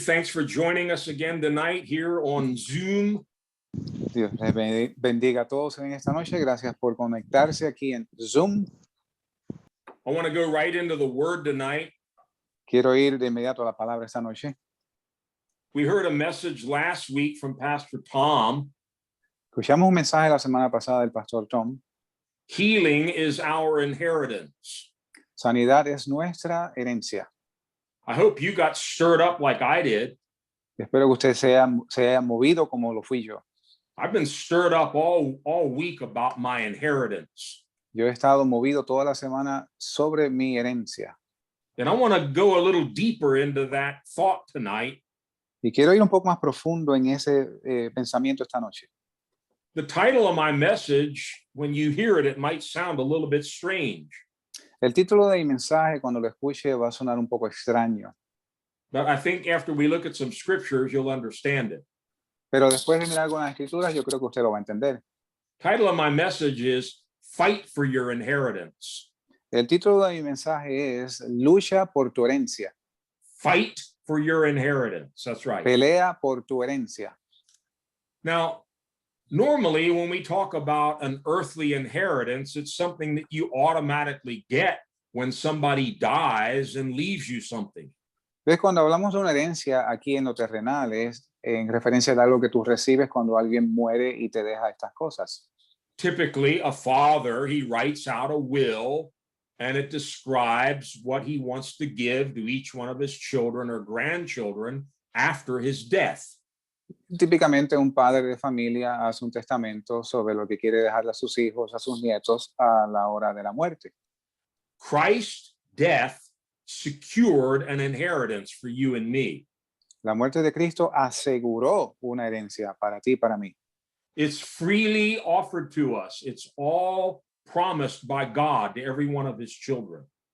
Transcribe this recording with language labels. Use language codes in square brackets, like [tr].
[en] Thanks for joining us again tonight here on Zoom. [es] Dios les bendiga a todos en esta noche. Gracias por conectarse aquí en Zoom. [en] I want to go right into the word tonight. [es] Quiero ir de inmediato a la palabra esta noche. [en] We heard a message last week from Pastor Tom. [es] Escuchamos un mensaje la semana pasada del pastor Tom. [en] Healing is our inheritance. [es] Sanidad es nuestra herencia. [en] I hope you got stirred up like I did. [es] Espero que usted se haya movido como lo fui yo. [en] I've been stirred up all week about my inheritance. [es] Yo he estado movido toda la semana sobre mi herencia. [en] And I want to go a little deeper into that thought tonight. [es] Y quiero ir un poco más profundo en ese pensamiento esta noche. [en] The title of my message, when you hear it, it might sound a little bit strange. [es] El título de mi mensaje, cuando lo escuche, va a sonar un poco extraño. [en] But I think after we look at some scriptures, you'll understand it. [es] Pero después de mirar algunas escrituras, yo creo que usted lo va a entender. [en] Title of my message is Fight for Your Inheritance. [es] El título de mi mensaje es Lucha por tu herencia. [en] Fight for your inheritance. That's right. [es] Pelea por tu herencia. [en] Now, normally when we talk about an earthly inheritance, it's something that you automatically get when somebody dies and leaves you something. [es] ¿Ves? Cuando hablamos de una herencia aquí en lo terrenal es en referencia a algo que tú recibes cuando alguien muere y te deja estas cosas. [en] Typically, a father, he writes out a will and it describes what he wants to give to each one of his children or grandchildren after his death. [es] Típicamente un padre de familia hace un testamento sobre lo que quiere dejarle a sus hijos, a sus nietos a la hora de la muerte. [en] Christ's death secured an inheritance for you and me. [es] La muerte de Cristo aseguró una herencia para ti y para mí. [en] It's freely offered to us. It's all promised by God to every one of his children.